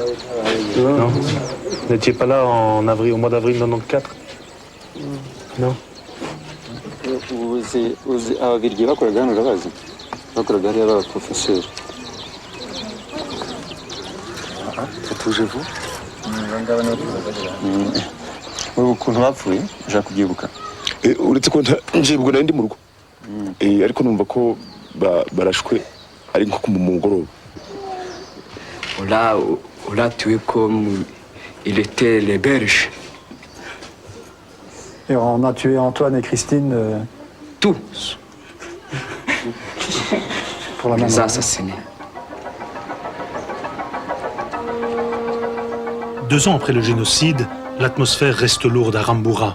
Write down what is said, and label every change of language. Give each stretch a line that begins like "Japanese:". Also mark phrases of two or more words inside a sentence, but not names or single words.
French: Non. Vous n'étiez pas là au mois d'avril 1994? Non.
Kinyarwanda: Ababiligi bakoraga hano urabazi? Bakoraga hariya b'abaprofeseri. Tuje-vous? Ubu ukuntu bapfuye ushaka kubyibuka? Uretse ko njebwe nari ndi mu rugo. Ariko numva ko barashwe ari nko mu mugoroba.
French: On l'a tué comme il était les Belges. Et on a tué Antoine et Christine. Tous. Pour la même les assassinés. 2 ans après le génocide, l'atmosphère reste lourde à Rambura.